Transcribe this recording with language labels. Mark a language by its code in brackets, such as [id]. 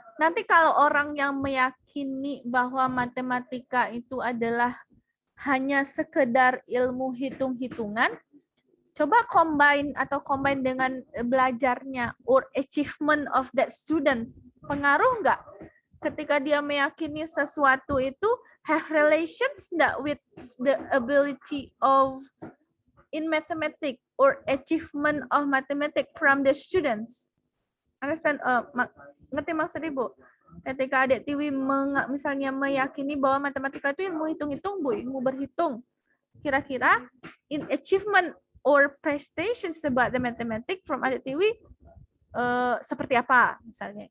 [id] Nanti kalau orang yang meyakini bahwa matematika itu adalah hanya sekedar ilmu hitung-hitungan, coba combine dengan belajarnya [en] or achievement of that student. [id] Pengaruh nggak? Ketika dia meyakini sesuatu itu [en] have relations [id] nggak [en] with the ability of in mathematics or achievement of mathematics from the students. Understand? [id] Ngerti maksud Ibu? Ketika Adik Tiwi misalnya meyakini bahwa matematika itu ilmu hitung-hitung, Bu, ilmu berhitung. Kira-kira [en] in achievement or prestations about the mathematics from Adik Tiwi [id] seperti apa misalnya?